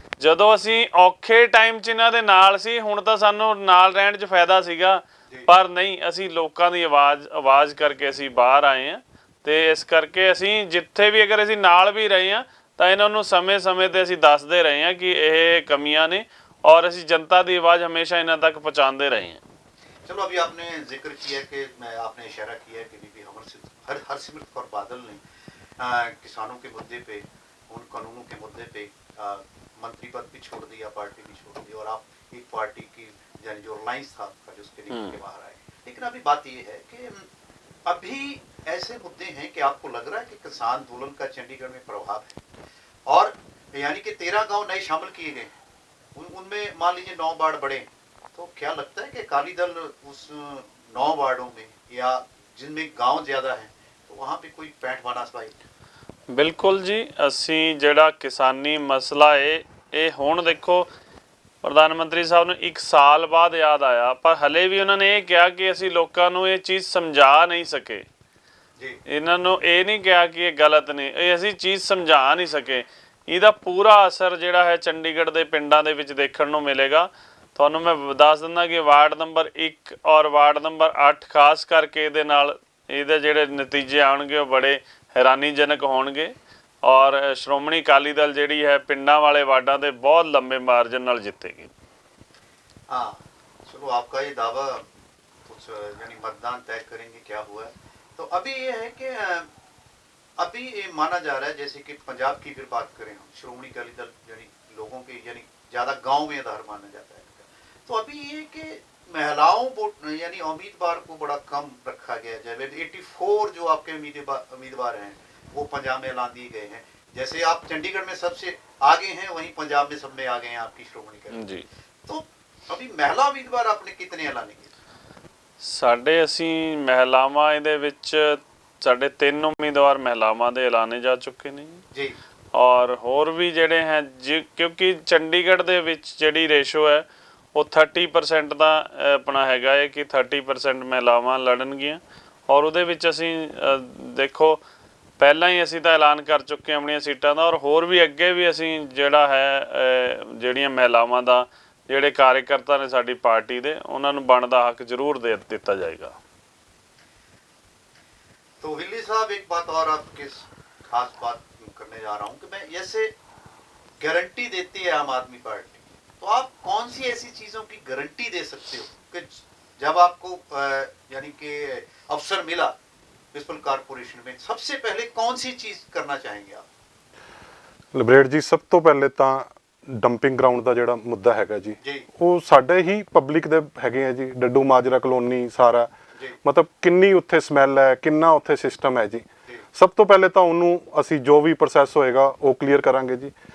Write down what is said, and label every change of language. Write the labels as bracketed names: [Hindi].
[Punjabi] ਜਦੋਂ ਅਸੀਂ ਔਖੇ ਟਾਈਮ 'ਚ ਇਹਨਾਂ ਦੇ ਨਾਲ ਸੀ, ਹੁਣ ਤਾਂ ਸਾਨੂੰ ਨਾਲ ਰਹਿਣ 'ਚ ਫਾਇਦਾ ਸੀਗਾ, ਪਰ ਨਹੀਂ, ਅਸੀਂ ਲੋਕਾਂ ਦੀ ਆਵਾਜ਼ ਕਰਕੇ ਅਸੀਂ ਬਾਹਰ ਆਏ ਹਾਂ। ਤੇ ਇਸ ਕਰਕੇ ਅਸੀਂ ਜਿੱਥੇ ਵੀ ਅਗਰ ਅਸੀਂ ਨਾਲ ਵੀ ਰਹੇ ਹਾਂ ਤਾਂ ਇਹਨਾਂ ਨੂੰ ਸਮੇਂ-ਸਮੇਂ ਤੇ ਅਸੀਂ ਦੱਸਦੇ ਰਹੇ ਹਾਂ ਕਿ ਇਹ ਕਮੀਆਂ ਨੇ, ਔਰ ਅਸੀਂ [Hindi] जनता की आवाज़ हमेशा इन्हों तक पहुँचाते रहे हैं। चलो, अभी आपने जिक्र किया कि आपने इशारा किया कि बीबी हरसिमरत कौर बादल ने किसानों के मुद्दे पे, उन कानूनों के मुद्दे पे मंत्री पद भी छोड़ दिया, पार्टी भी छोड़ दी, और आप एक पार्टी की यानी जो अलायंस था जो उसके निकल के बाहर आए। लेकिन अभी बात ये है कि अभी ऐसे मुद्दे हैं कि आपको लग रहा है कि किसान आंदोलन का चंडीगढ़ में प्रभाव है, और यानी कि 13 गाँव नए शामिल किए गए, उनमें मान लीजिए 9 वार्ड बढ़े, तो क्या लगता है कि अकाली दल उस 9 वार्डों में या जिनमें गांव ज़्यादा हैं तो वहाँ पे कोई पैंठ बना पाए? [Punjabi] बिल्कुल जी, असी ਜਿਹੜਾ किसानी मसला है ये ਹੁਣ देखो ਪ੍ਰਧਾਨ ਮੰਤਰੀ ਸਾਹਿਬ ਨੂੰ 1 ਸਾਲ ਬਾਅਦ ਯਾਦ ਆਇਆ, ਪਰ ਹਲੇ ਵੀ ਉਹਨਾਂ ਨੇ ਇਹ ਕਿਹਾ ਕਿ ਅਸੀਂ ਲੋਕਾਂ ਨੂੰ ਇਹ ਚੀਜ਼ ਸਮਝਾ ਨਹੀਂ ਸਕੇ ਜੀ। ਇਹਨਾਂ ਨੂੰ ਇਹ ਨਹੀਂ ਕਿਹਾ ਕਿ ਇਹ ਗਲਤ ਨੇ, ਇਹ ਅਸੀਂ ਚੀਜ਼ ਸਮਝਾ ਨਹੀਂ ਸਕੇ। ਇਹਦਾ ਪੂਰਾ ਅਸਰ ਜਿਹੜਾ ਹੈ ਚੰਡੀਗੜ੍ਹ ਦੇ ਪਿੰਡਾਂ ਦੇ ਵਿੱਚ ਦੇਖਣ ਨੂੰ ਮਿਲੇਗਾ। ਤੁਹਾਨੂੰ ਮੈਂ ਦੱਸ ਦਿੰਦਾ ਕਿ ਵਾਰਡ ਨੰਬਰ 1 ਔਰ ਵਾਰਡ ਨੰਬਰ 8 ਖਾਸ ਕਰਕੇ ਇਹਦੇ ਜਿਹੜੇ ਨਤੀਜੇ ਆਉਣਗੇ ਉਹ ਬੜੇ ਹੈਰਾਨੀਜਨਕ ਹੋਣਗੇ, ਔਰ ਸ਼੍ਰੋਮਣੀ ਅਕਾਲੀ ਦਲ ਜਿਹੜੀ ਹੈ ਪਿੰਡਾਂ ਵਾਲੇ ਵਾਰਡਾਂ ਦੇ ਬਹੁਤ ਲੰਬੇ ਮਾਰਜਨ ਨਾਲ ਜਿੱਤੇਗੀ। [Hindi] हाँ, चलो, आपका ये दावा कुछ यानी मतदान तय करेंगे क्या हुआ है, तो अभी ये है कि अभी ये माना जा रहा है, जैसे कि पंजाब की अगर बात करें हम, श्रोमणी अकाली दल यानी लोगों के यानी ज़्यादा गांव में आधार माना जाता है, तो अभी ये कि महिलाओं वोट यानी उम्मीदवार को बड़ा कम रखा गया है। जब 84 जो आपके उम्मीदवार हैं वो पंजाब में ऐलान दिए गए हैं, जैसे आप चंडीगढ़ में सबसे आगे हैं, वहीं पंजाब में सब में आगे हैं आपकी श्रोमणी अकाली दल, तो अभी महिला उम्मीदवार आपने कितने ऐलान किए? [Punjabi] ਸਾਡੇ ਅਸੀਂ ਮਹਿਲਾਵਾਂ ਇਹਦੇ ਵਿੱਚ ਸਾਡੇ 3 ਉਮੀਦਵਾਰ ਮਹਿਲਾਵਾਂ ਦੇ ਐਲਾਨੇ ਜਾ ਚੁੱਕੇ ਨੇ ਜੀ, ਔਰ ਹੋਰ ਵੀ ਜਿਹੜੇ ਹੈ ਕਿਉਂਕਿ ਚੰਡੀਗੜ੍ਹ ਦੇ ਵਿੱਚ ਜਿਹੜੀ ਰੇਸ਼ੋ ਹੈ ਉਹ 30% ਦਾ ਆਪਣਾ ਹੈਗਾ ਹੈ ਕਿ 30% ਮਹਿਲਾਵਾਂ ਲੜਨਗੀਆਂ, ਔਰ ਉਹਦੇ ਵਿੱਚ ਅਸੀਂ ਦੇਖੋ ਪਹਿਲਾਂ ਹੀ ਅਸੀਂ ਤਾਂ ਐਲਾਨ ਕਰ ਚੁੱਕੇ ਆਪਣੀਆਂ ਸੀਟਾਂ ਦਾ, ਔਰ ਹੋਰ ਵੀ ਅੱਗੇ ਵੀ ਅਸੀਂ ਜਿਹੜਾ ਹੈ ਜਿਹੜੀਆਂ ਮਹਿਲਾਵਾਂ ਦਾ ਜਿਹੜੇ कार्यकर्ता ने साडी पार्टी दे उन्होंने बनदा हक जरूर दे दिता जाएगा। [Hindi] तो हिल्ली साहब, एक बात और आपके खास बात करने जा रहा हूँ कि मैं जैसे गारंटी देती है आम आदमी पार्टी, तो आप कौन सी ऐसी चीज़ों की गारंटी दे सकते हो कि जब आपको यानी कि अवसर मिला म्युनिसिपल कॉरपोरेशन में, सबसे पहले कौन सी चीज़ करना चाहेंगे आप? [Punjabi] ਲਿਬਰੇਟ ਜੀ, ਸਭ ਤੋਂ ਪਹਿਲੇ ਤਾਂ ਡੰਪਿੰਗ ਗਰਾਊਂਡ ਦਾ ਜਿਹੜਾ ਮੁੱਦਾ ਹੈਗਾ ਜੀ, ਉਹ ਸਾਡੇ ਹੀ ਪਬਲਿਕ ਦੇ ਹੈਗੇ ਆ ਜੀ। ਡੱਡੂ ਮਾਜਰਾ ਕਲੋਨੀ ਸਾਰਾ, ਮਤਲਬ ਕਿੰਨੀ ਉੱਥੇ ਸਮੈਲ ਹੈ, ਕਿੰਨਾ ਉੱਥੇ ਸਿਸਟਮ ਹੈ ਜੀ। ਸਭ ਤੋਂ ਪਹਿਲੇ ਤਾਂ ਉਹਨੂੰ ਅਸੀਂ ਜੋ ਵੀ ਪ੍ਰੋਸੈਸ ਹੋਏਗਾ ਉਹ ਕਲੀਅਰ ਕਰਾਂਗੇ ਜੀ।